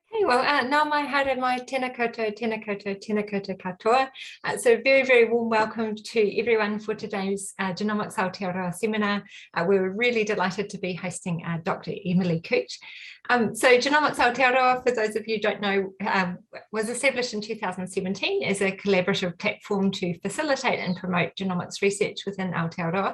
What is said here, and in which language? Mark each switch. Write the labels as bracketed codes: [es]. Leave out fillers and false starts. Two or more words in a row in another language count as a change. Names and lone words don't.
[mi] well, nā mai haere mai, tēnā koutou, tēnā koutou, tēnā koutou katoa. [en] So very, very warm welcome to everyone for today's Genomics Aotearoa seminar. We're really delighted to be hosting Dr. Emily Koot. So Genomics Aotearoa, for those of you who don't know, was established in 2017 as a collaborative platform to facilitate and promote genomics research within Aotearoa.